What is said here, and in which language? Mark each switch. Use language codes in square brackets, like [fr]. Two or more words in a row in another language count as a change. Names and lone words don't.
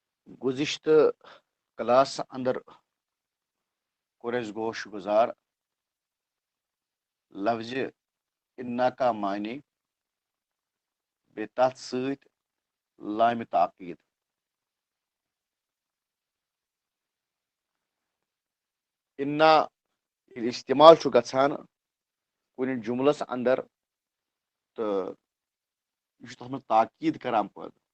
[ks] گزشتہ کلاس اندر کوٚر اَسہِ گوش گزار لفظ [ur] انا کا معنی [ks] بیٚیہِ تَتھ سۭتۍ لامہِ تاکیٖد انا ییٚلہِ استعمال چھُ گژھان کُنہِ جملس اندر تہٕ یہِ چھُ تَتھ منٛز تاکیٖد کران پٲدٕ